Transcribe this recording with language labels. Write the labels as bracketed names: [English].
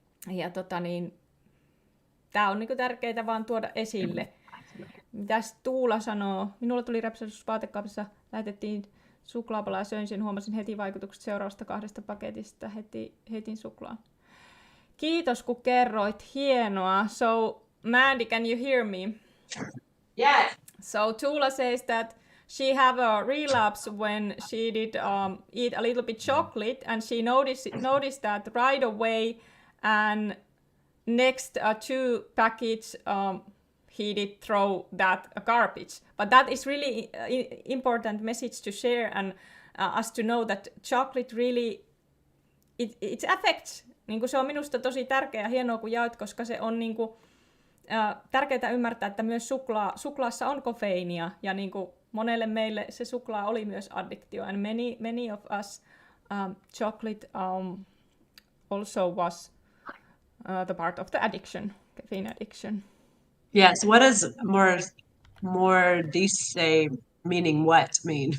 [Finnish] Ja tää on niinku tärkeää vaan tuoda esille. Mitäs Tuula sanoo? Minulla tuli repsahdus vaatekaapissa, lähetettiin suklaapala ja söin sen, huomasin heti vaikutukset seuraavasta 2 paketista, heitin suklaa. Kiitos kun kerroit, hienoa. [English] So Mandy, can you hear me? yes. So Tuula says that she have a relapse when she did eat a little bit chocolate, and she noticed that right away, and next 2 packets he did throw that garbage. But that is really important message to share, and us to know that chocolate really it affects. [Finnish] Niin se on minusta tosi tärkeää ja hienoa kun jaoit, koska se on niinku tärkeää ymmärtää, että myös suklaassa on kofeiinia, ja niinku monelle meille se suklaa oli myös addiktio, [English] and many of us chocolate also was the part of the addiction, caffeine addiction. Yes. What does more dice meaning what mean?